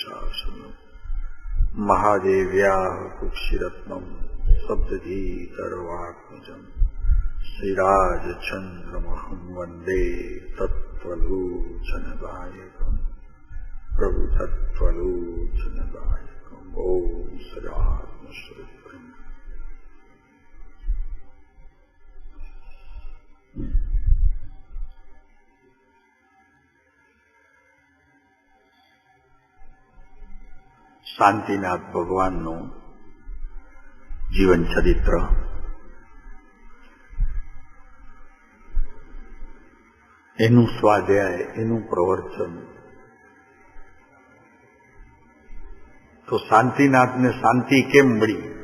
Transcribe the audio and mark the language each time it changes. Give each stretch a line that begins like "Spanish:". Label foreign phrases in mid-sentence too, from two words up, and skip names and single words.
Sanskrit: शासनम महादेव्याः कुक्षिरत्नम सप्तधीतरवात्मजम् श्रीराजचन्द्रमहं वन्दे तत्त्वलोचनदायकम् प्रभु तत्त्वलोचनदायकम् ओम सदात्मश्रुतम्।
Gujarati: શાંતિનાથ ભગવાનનું જીવન ચરિત્ર એનું સ્વાધ્યાય એનું પ્રવચન તો શાંતિનાથને શાંતિ કેમ મળી